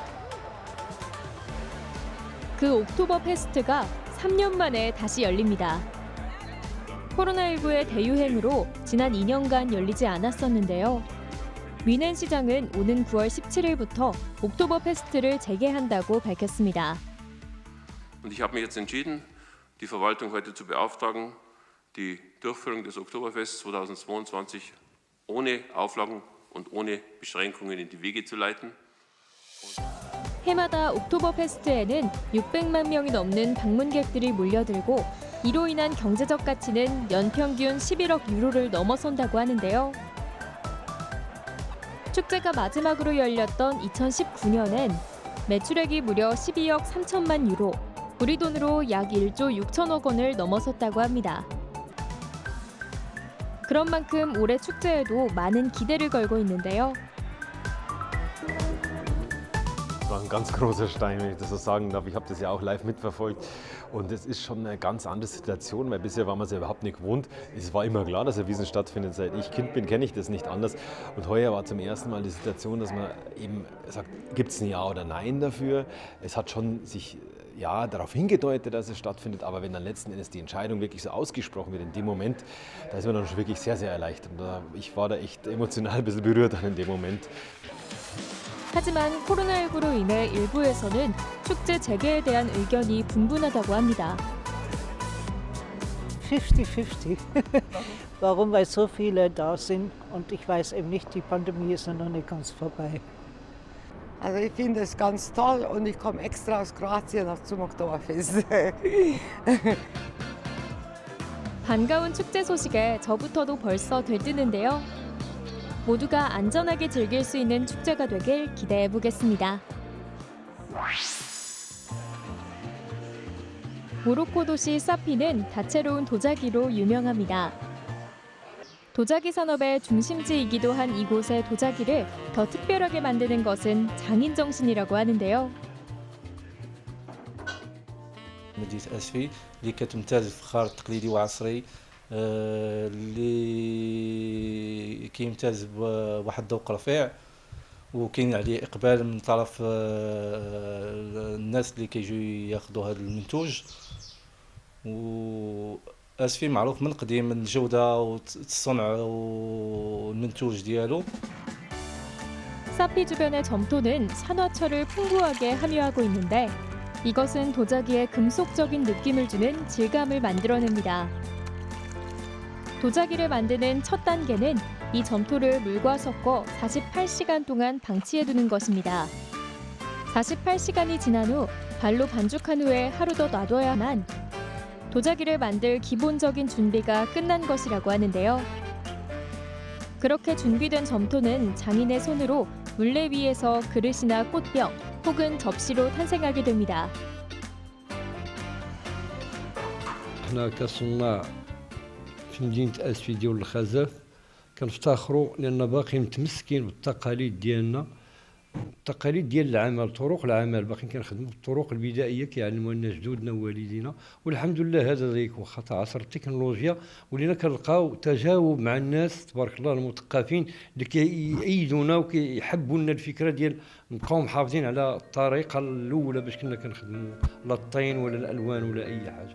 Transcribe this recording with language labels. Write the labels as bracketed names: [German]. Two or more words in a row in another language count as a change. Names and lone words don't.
[Korean] 그 옥토버 페스트가 3년 만에 다시 열립니다. 코로나19의 대유행으로 지난 2년간 열리지 않았었는데요. 위넨 시장은 오는 9월 17일부터 옥토버 페스트를 재개한다고 밝혔습니다. [German] Und ich habe mich jetzt entschieden, die Verwaltung heute zu beauftragen, die Durchführung des Oktoberfests 2022 ohne Auflagen und ohne Beschränkungen in die Wege zu leiten. [Korean] 해마다 옥토버 페스트에는 600만 명이 넘는 방문객들이 몰려들고 이로 인한 경제적 가치는 연평균 11억 유로를 넘어선다고 하는데요. 축제가 마지막으로 열렸던 2019년엔 매출액이 무려 12억 3천만 유로, 우리 돈으로 약 1조 6천억 원을 넘어섰다고 합니다. 그런 만큼 올해 축제에도 많은 기대를 걸고 있는데요. [German] War ein ganz großer Stein, wenn ich das so sagen darf. Ich habe das ja auch live mitverfolgt und es ist schon eine ganz andere Situation, weil bisher war man es ja überhaupt nicht gewohnt. Es war immer klar, dass eine Wiesn stattfindet. Seit ich Kind bin, kenne ich das nicht anders. Und heuer war zum ersten Mal die Situation, dass man eben sagt, gibt es ein Ja oder Nein dafür? Es hat schon sich darauf hingedeutet, dass es stattfindet, aber wenn dann letzten Endes die Entscheidung wirklich so ausgesprochen wird in dem Moment, da ist man dann schon wirklich sehr, sehr erleichtert. Und ich war da echt emotional ein bisschen berührt in dem Moment. [Korean] 하지만 코로나19로 인해 일부에서는 축제 재개에 대한 의견이 분분하다고 합니다. [German] 50-50. Warum? Weil so viele da sind und ich weiß eben nicht, die Pandemie ist noch nicht ganz vorbei. Also ich finde es ganz toll und ich komme extra aus Kroatien zum Oktoberfest. [Korean] 반가운 축제 소식에 저부터도 벌써 들뜨는데요. 모두가 안전하게 즐길 수 있는 축제가 되길 기대해 보겠습니다. 모로코 도시 사피는 다채로운 도자기로 유명합니다. 도자기 산업의 중심지이기도 한 이곳의 도자기를 더 특별하게 만드는 것은 장인 정신이라고 하는데요. [Arabic] مدينة أسفي اللي كتمتاز بالفخار التقليدي وعصري اللي كيمتاز بواحد الذوق رفيع وكاين عليه إقبال من طرف الناس اللي كيجيو ياخذوا هذا المنتوج وأسفي معروف من قديم الجودة والصنع والمنتوج ديالو. [Korean] 사피 주변의 점토는 산화철을 풍부하게 함유하고 있는데 이것은 도자기에 금속적인 느낌을 주는 질감을 만들어냅니다. 도자기를 만드는 첫 단계는 이 점토를 물과 섞어 48시간 동안 방치해두는 것입니다. 48시간이 지난 후 발로 반죽한 후에 하루 더 놔둬야만 도자기를 만들 기본적인 준비가 끝난 것이라고 하는데요. 그렇게 준비된 점토는 장인의 손으로 물레 위에서 그릇이나 꽃병 혹은 접시로 탄생하게 됩니다. [Arabic] احنا كصناع في مدينة أسفي ديال الخزف كنفتخروا لأن باقي متمسكين بالتقاليد ديالنا التقاليد ديال العمل طرق العمل باقي كنخدموا بالطرق البدائية كيعلموا لنا جدودنا ووالدينا والحمد لله هذا ذيك واخا عصر التكنولوجيا ولينا كنلقاو تجاوب مع الناس تبارك الله المثقفين اللي كيأيدونا وكيحبوا لنا الفكرة ديال نبقاو محافظين على الطريقة الأولى باش كنا كنخدموا لا الطين ولا الألوان ولا أي حاجة.